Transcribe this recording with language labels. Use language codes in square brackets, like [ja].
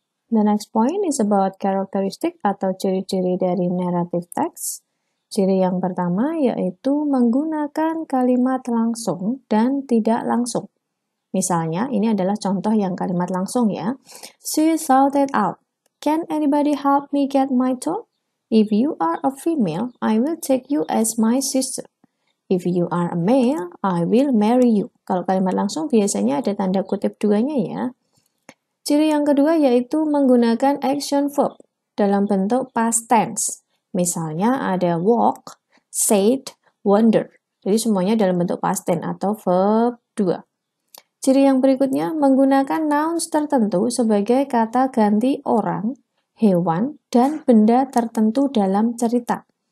[en] The next point is about characteristic [id] atau ciri-ciri dari [en] narrative text. [id] Ciri yang pertama yaitu menggunakan kalimat langsung dan tidak langsung. Misalnya, ini adalah contoh yang kalimat langsung ya. [en] She shouted out, "Can anybody help me get my toy? If you are a female, I will take you as my sister. If you are a male, I will marry you." [id] Kalau kalimat langsung biasanya ada tanda kutip duanya ya. Ciri yang kedua yaitu menggunakan action verb dalam bentuk past tense. Misalnya ada walk, said, wonder. Jadi semuanya dalam bentuk past tense atau verb 2. Ciri yang berikutnya menggunakan nouns tertentu sebagai kata ganti orang, hewan, dan benda tertentu dalam cerita.